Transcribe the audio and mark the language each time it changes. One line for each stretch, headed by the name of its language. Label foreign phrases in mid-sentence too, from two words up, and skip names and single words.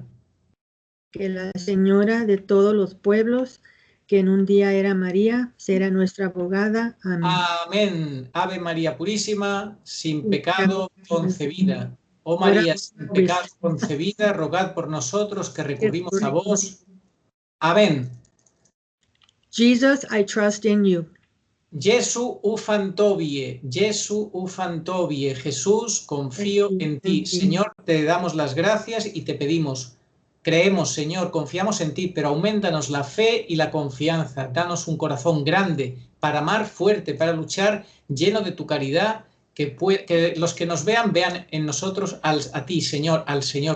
Spanish: Que la Señora de todos los pueblos, que en un día era María, será nuestra abogada. Amén. Amén. Ave María Purísima, sin pecado concebida. Oh María, sin pecado concebida, rogad por nosotros que recurrimos a vos. Amén.
English: Jesus, I trust in you.
Polish: Jesu ufan tobie, Jesu ufan tobie.
Spanish: Jesús, confío en ti. Señor, te damos las gracias y te pedimos. Creemos, Señor, confiamos en ti, pero aumentanos la fe y la confianza. Danos un corazón grande para amar fuerte, para luchar lleno de tu caridad, que los que nos vean en nosotros a ti, Señor, al Señor.